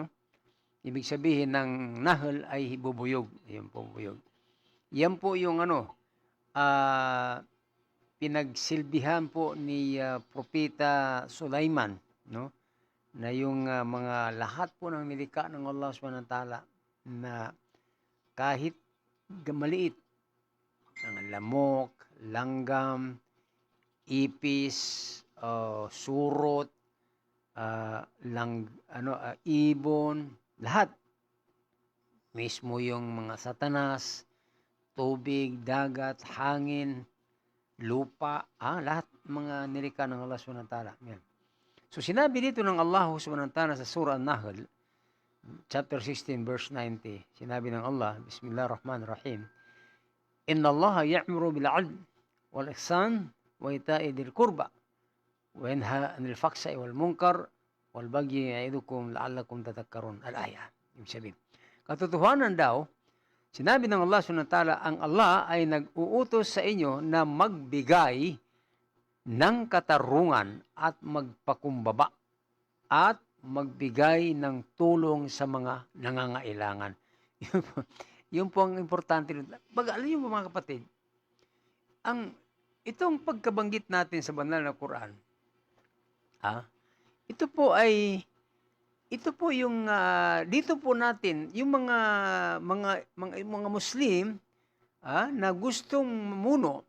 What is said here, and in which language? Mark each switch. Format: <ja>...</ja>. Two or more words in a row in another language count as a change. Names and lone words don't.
<tl>Ibig sabihin ng Nahl ay bubuyog. Yan po, bubuyog. Yan po yung pinagsilbihan po ni Propeta Sulaiman, no? Na yung mga lahat po ng nilikha ng Allah</tl> <ar>سبحانه وتعالى</ar> <tl>na kahit maliit, ang lamok, langgam, ipis, surot, ibon, lahat. Mismo yung mga satanas, tubig, dagat, hangin, lupa, lahat mga nilikha ng Allah</tl> <ar>سبحانه وتعالى.</ar> <tl>Yan. So sinabi dito ng Allah</tl> <ar>سبحانه وتعالى</ar> <tl>sa Surah An-Nahl,</tl> <en>chapter 16, verse 90,</en> <tl>sinabi ng Allah,</tl> <ar>بسم الله الرحمن الرحيم إن الله يأمر بالعدل والإحسان وإيتاء ذي القربى وينهى عن الفحشاء والمنكر والبغي يعظكم لعلكم تذكرون.</ar> <tl>Al-aya. Ibig sabihin, katotohanan daw, sinabi ng Allah</tl> <ar>سبحانه وتعالى,</ar> <tl>ang Allah ay nag-uutos sa inyo na magbigay ng katarungan at magpakumbaba at magbigay ng tulong sa mga nangangailangan. Yun po ang importante. Alam niyo po, mga kapatid, itong pagkabanggit natin sa banal na Quran, ito po yung dito po natin yung mga Muslim na gustong mamuno.</tl>